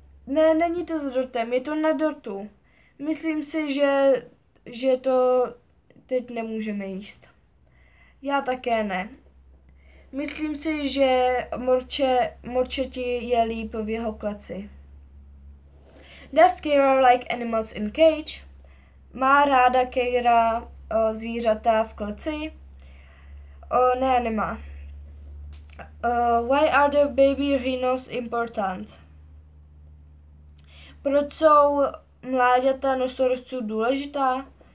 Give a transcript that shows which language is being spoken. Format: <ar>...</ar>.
<cs>Ne, není to za dortem, je to na dortu. Myslím si, že to teď nemůžeme jíst. Já také ne. Myslím si, že morčeti je líp v jeho kleci.</cs> <en>Does Keira like animals in cage?</en> <cs>Má ráda Keira zvířata v kleci? Ne, nemá.</cs> <en>Why are the baby rhinos important?</en> <cs>Proč jsou mláďata nosorožců důležitá?</cs>